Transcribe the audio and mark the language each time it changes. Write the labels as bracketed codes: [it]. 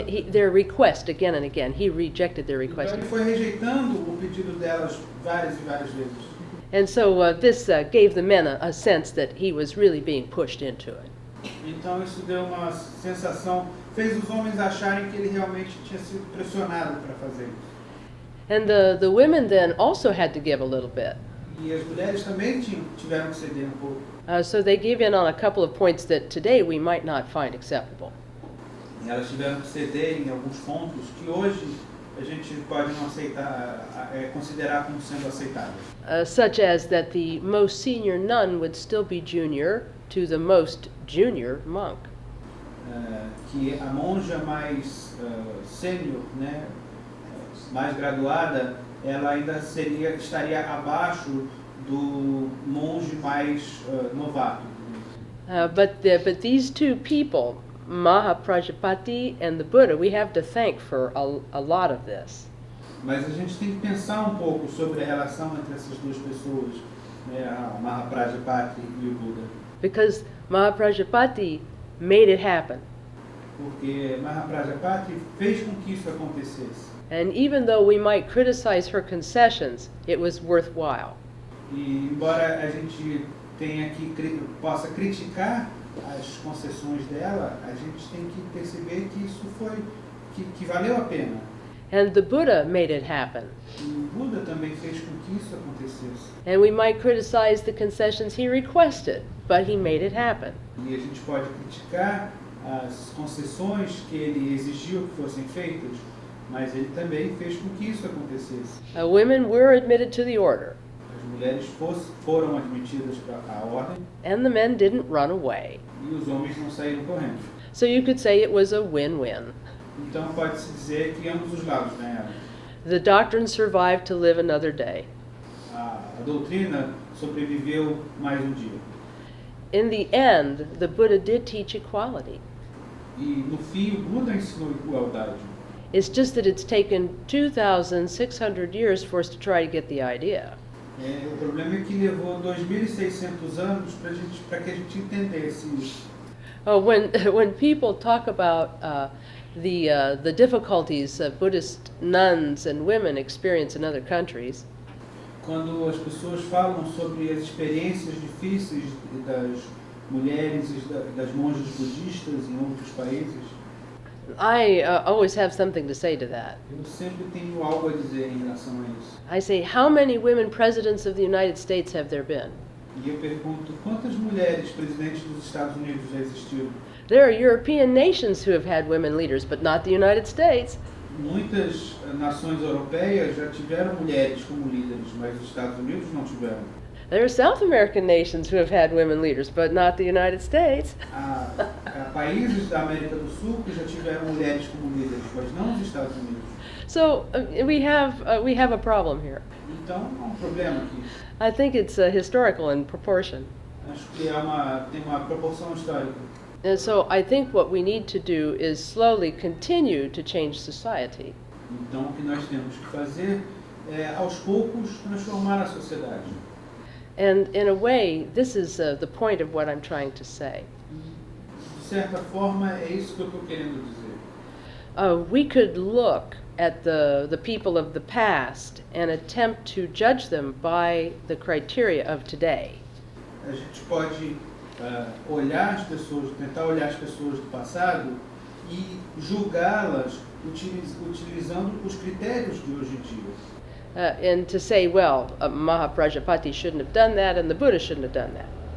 [en] Their request again and again. He rejected their request. [pt] Então, ele foi rejeitando o pedido delas várias e várias vezes. [en] And so this gave the men a sense that he was really being pushed into it. [pt] Então isso deu uma sensação, fez os homens acharem que ele realmente tinha sido pressionado para fazer isso. [en] And the women then also had to give a little bit. [pt] E as mulheres também tiveram que ceder um pouco. [en] So they gave in on a couple of points that today we might not find acceptable. [pt] E elas tiveram que ceder em alguns pontos que hoje a gente pode não aceitar, considerar como sendo aceitáveis. [en] Such as that the most senior nun would still be junior to the most junior monk. [pt] Que a monja mais sênior, né, mais graduada, ela ainda estaria abaixo do monge mais novato. [en] But these two people, Mahaprajapati and the Buddha, we have to thank for a lot of this. [pt] Mas a gente tem que pensar um pouco sobre a relação entre essas duas pessoas, né, a Mahaprajapati e o Buda. [en] Because Mahaprajapati made it happen. [pt] Porque Mahaprajapati fez com que isso acontecesse. [en] And even though we might criticize her concessions, it was worthwhile. [pt] E embora a gente possa criticar as concessões dela, a gente tem que perceber que isso foi que valeu a pena. [en] And the Buddha made it happen. [pt] E o Buda também fez com que isso acontecesse. [en] And we might criticize the concessions he requested, but he made it happen. [pt] E a gente pode criticar as concessões que ele exigiu que fossem feitas, mas ele também fez com que isso acontecesse. [en] Women were admitted to the order, [pt] As mulheres foram admitidas para a ordem [en] and the men didn't run away. [pt] e os homens não saíram correndo. [en] So you could say it was a win-win. [pt] Então pode-se dizer que ambos os lados ganharam. [en] The doctrine survived to live another day. [pt] A doutrina sobreviveu mais um dia. [en] In the end, the Buddha did teach equality. [pt] E no fim o Buda ensinou igualdade. [en] It's just that it's taken 2,600 years for us to try to get the idea. [pt] O problema é que levou 2.600 anos para que a gente entendesse isso. [en] When people talk about the difficulties Buddhist nuns and women experience in other countries, [pt] Quando as pessoas falam sobre as experiências difíceis das mulheres e das monjas budistas em outros países, [en] I always have something to say to that. [pt] eu sempre tenho algo a dizer em relação a isso. [en] I say, how many women presidents of the United States have there been? [pt] E eu pergunto, quantas mulheres presidentes dos Estados Unidos já existiram? [en] There are European nations who have had women leaders, but not the United States. [pt] Muitas nações europeias já tiveram mulheres como líderes, mas os Estados Unidos não tiveram. [en] There are South American nations who have had women leaders, but not the United States. [pt] Há países da América do Sul que já tiveram mulheres como líderes, mas não os Estados Unidos. [en] So we have a problem here. [pt] Então, há um problema aqui. [en] I think it's historical in proportion. [pt] Acho que tem uma proporção histórica. [en] And so I think what we need to do is slowly continue to change society. [pt] Então, o que nós temos que fazer é, aos poucos, transformar a sociedade. [en] And in a way, this is the point of what I'm trying to say. [pt] De certa forma, é isso que eu estou querendo dizer. [en] We could look at the people of the past and attempt to judge them by the criteria of today. [pt] A gente pode olhar as pessoas, tentar olhar as pessoas do passado e julgá-las utilizando os critérios de hoje em dia. [en] And to say, well, Mahaprajapati shouldn't have done that and the Buddha shouldn't have done that.